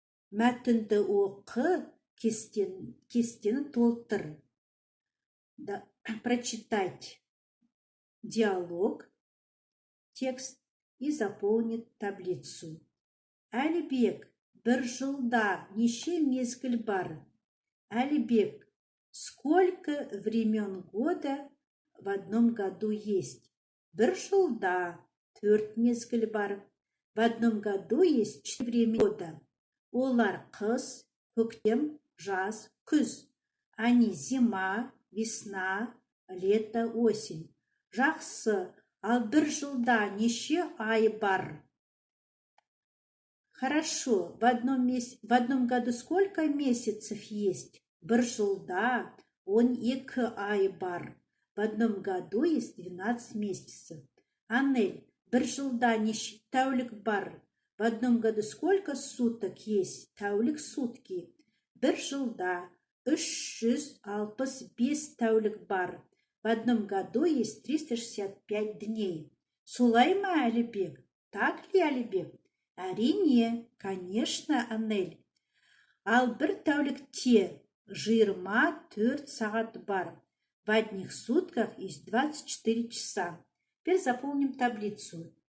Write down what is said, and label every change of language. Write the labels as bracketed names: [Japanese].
[Kazakh] Мәтінді оқы, кестені толтыр. [Russian] Прочитать диалог, текст и заполнить таблицу. [Kazakh] Әлібек, бір жылда неше мезгіл бар? [Russian] Әлібек, сколько времен года в одном году есть? Бір жылда 4 мезгіл бар. В одном году есть 4 времени года. [Kazakh] Олар қыс, көктем, жаз, күз. [Russian] Они зима, весна, лето, осень. [Kazakh] Жақсы, ал бір жылда неше ай бар? [Russian] Хорошо, в одном году сколько месяцев есть? [Kazakh] Бір жылда 12 ай бар. [Russian] В одном году есть 12 месяцев. [Kazakh] Анель, бір жылда неше тәулік бар? [Russian] В одном году сколько суток есть? [Kazakh] Тәулік сутки. Бір жылда 365 тәулік бар. [Russian] В одном году есть 365 дней. Солай ма, Әлібек? Так ли, Әлібек? Әрине, конечно, Анель. [Kazakh] Ал бір тәулікте 24 сағат бар. [Russian] В одних сутках есть 24 часа. Теперь заполним таблицу.